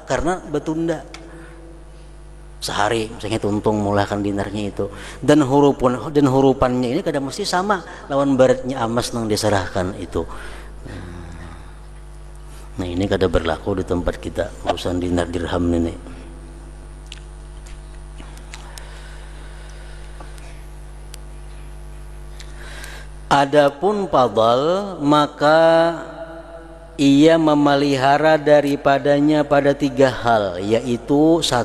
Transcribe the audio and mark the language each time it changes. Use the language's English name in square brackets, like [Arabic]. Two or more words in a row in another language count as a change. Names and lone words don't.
[Banjar] Karena betunda. Sehari misalnya tuntung mulahkan dinarnya itu. Dan hurufannya ini kada mesti sama lawan baratnya emas nang diserahkan itu. Nah ini kada berlaku di tempat kita urusan dinar dirham ini. [Indonesian] Adapun fadal maka ia memelihara daripadanya pada 3 hal, yaitu 1.